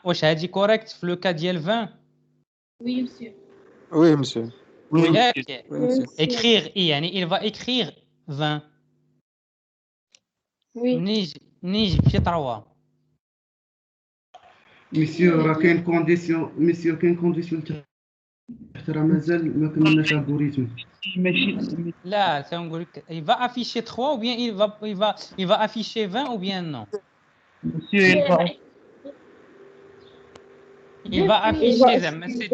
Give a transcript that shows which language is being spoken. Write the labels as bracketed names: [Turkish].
[Arabic] واش هادي correct في [French] le cas [Arabic] ديال 20? [French] Oui, monsieur. Oui, monsieur. Oui, Écrire i, [Arabic] يعني [French] il va écrire 20. وي [Arabic] نيجي في 3 مسيو راه كاين كونديسيون تحت راه مازال ما كملناش الالغوريثم. لا كنقول لك [French] il va afficher 3 ou bien il va afficher 20 ou bien non. Il va afficher [Arabic] زعما [French] c'est 2.